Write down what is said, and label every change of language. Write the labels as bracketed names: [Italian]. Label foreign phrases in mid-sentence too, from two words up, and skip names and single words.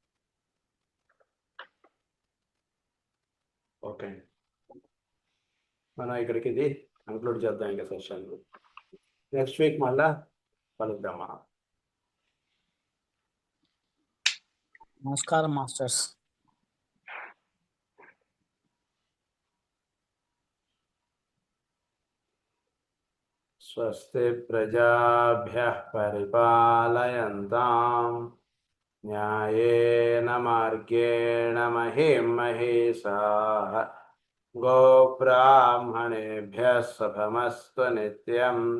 [Telugu] ఓకే. మనం ఇక్కడికి ఇది కంక్లూడ్ చేద్దాం ఇంకా సెషన్. [English] next week [Telugu] మళ్ళా కలుద్దాం మనం. నమస్కారం మాస్టర్స్. [Sanskrit] స్వస్తి ప్రజాభ్యః పరిపాలయంతాం న్యాయేన మార్గేణ మహిం మహీషాః గోబ్రాహ్మణేభ్యः శుభమస్తు నిత్యం.